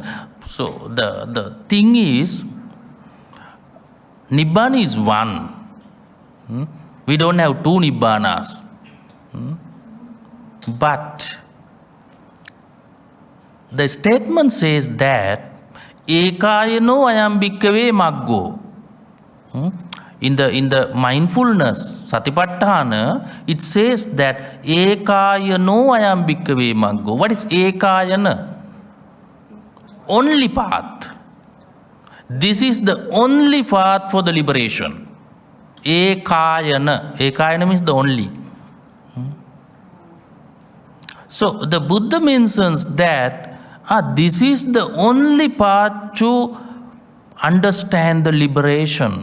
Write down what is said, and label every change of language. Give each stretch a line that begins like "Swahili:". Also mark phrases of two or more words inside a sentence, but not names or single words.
English: So the thing is, Nibbana is one. We don't have 2 Nibbanas. But the statement says that
Pali: Ekayano ayam bhikkhave maggo.
English: In the mindfulness, Satipatthana, it says that
Pali: Ekayano ayam bhikkhave maggo.
English: What is Ekayana? Only path. This is the only path for the liberation. Ekayana. Ekayana means the only. So the Buddha mentions that this is the only path to understand the liberation.